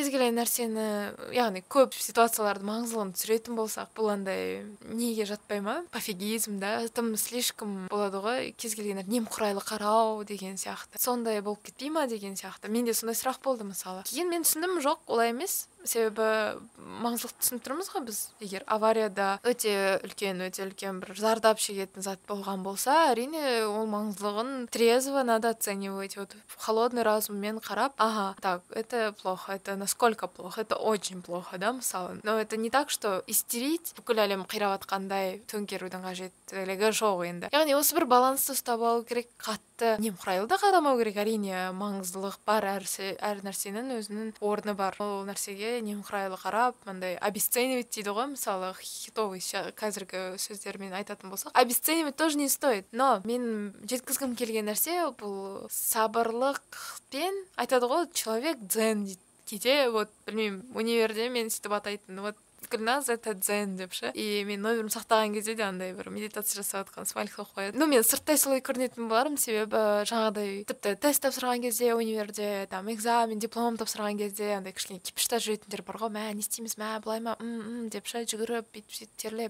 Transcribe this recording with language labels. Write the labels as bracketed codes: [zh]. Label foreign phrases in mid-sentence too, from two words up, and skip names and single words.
[kk] Кез келген нәрсені, яғни көп ситуациялардың маңыздылығын түсіретін болсақ, бұл андай неге жатпай ма, пофигизм да, тым слишком болады ғой, кез келген немқұрайлы қарау деген сияқты, сондай болып кетпей ма деген сияқты. Менде сондай сұрақ болды мысалы. Кейін мен түсіндім, жоқ, олай емес. Себебі маңыздылықты түсініп тұрмыз ғой біз. Егер аварияда өте үлкен бір зардап шегетін зат болған болса, әрине ол маңыздылығын [ru] трезво надо оценивать. Вот холодный [kk] разуммен қарап, [ru] ага, так, это плохо, это насколько плохо, это очень плохо, да, мысалы. Но это не так, что истерить, [kk] бүкіл әлем қирап атқандай төңкерудің қажеттілігі жоқ енді. Яғни осы бір балансты ұстап алу керек, қатты немқұрайлы да қарамау керек. Әрине маңыздылық бар, әр нәрсенің өзінің орны бар. Ол нәрсеге немқұрайлы қарап, мындай обесценивать дейді ғой, мысалы, хитовый қазіргі сөздермен айтатын болсақ, [ru] обесценивать тоже не стоит. [kk] Но мен жеткізгім келген нәрсе бұл сабырлықпен, айтады ғой, [ru] человек дзен [kk] дейді. Кейде вот білмеймін, универде мен сөйтіп атайтын, вот Гүлназ [ru] это дзен [kk] деп ше. И мен номерім сақтаған кезде де андай бір медитация жасап жатқан смайлик қойып қояды. Ну мен сырттай солай көрінетін болармын, себебі жаңағыдай тіпті тест тапсырған кезде универде, [ru] там экзамен, [kk] диплом тапсырған кезде андай кішкене кипишта жүретіндер бар ғой, мә не істейміз, мә былай ма, деп ше жүгіріп бүйтіп терлеп.